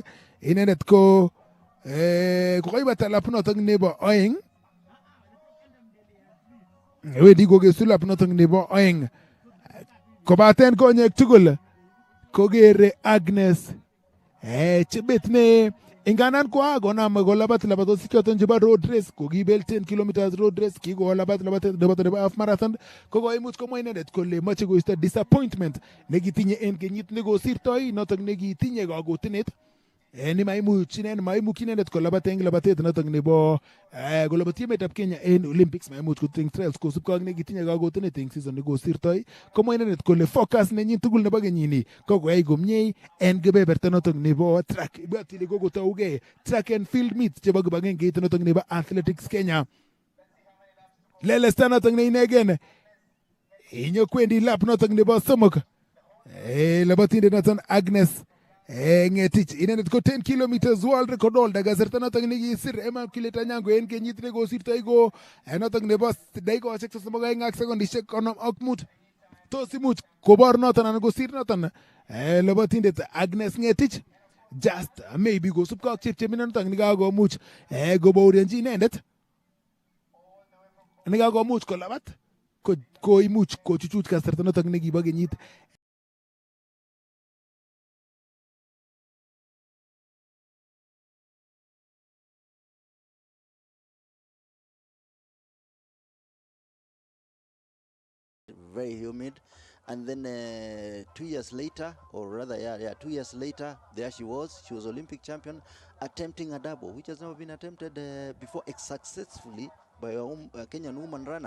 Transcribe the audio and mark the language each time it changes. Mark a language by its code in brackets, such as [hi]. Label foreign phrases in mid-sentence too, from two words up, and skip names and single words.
[kln] Inendet ko kokoibata lap notok nebo oeng wedi kokesu lap notok nebo oeng kobaten konyek tugul kokere Agnes Chebet ne inganan konam kolabat labatosiek choton chebo [en] road race [kln] kokibel [en] 10 kilometers road race [kln] kikolabat labatet nebo [en] half marathon [kln] kokoimuch komwa inendet kole moche koisto disappointment nekitinye en kenyit nekosirtoi notok nekitinye kakotenet ni maimuch inendet kolabat eng labatet notok nebo kolabati emetab Kenya en Olympics maimuch koting trials kosubkei ak nekitinye kakotenet eng season nekosirtoi komwa inendet kole focus nenyin tugul nebo kenyini ko koyai komie en kebeberta notok nebo track ibwatile kokotougei [en] track and field meet [kln] chebo kibagengeit notok nebo Athletics Kenya. Lelesta notok ne inegen inyokwendi lap notok nebo somok labatindet noton Agnes Ngetich inendet ko [en] 10 kilometers world record holder [kln] kasarta notok nekisir Immaculate Anyango en kenyit nekosirtoi ko notok nebo dakikoshek 32 ak sekondishek 55. Tos imuch kobor noton anan kosir noton labatindet Agnes Ngetich [en] just maybe [kln] kosubkei ak chepchebindo notok nekakomuch kobourenji inendet nekakomuch kolabat koimuch kochuchuch kasarta notok nekibo kenyit. [en] Very humid, and then 2 years later, or rather 2 years later, there she was Olympic champion, attempting a double which has never been attempted before successfully by a Kenyan woman runner.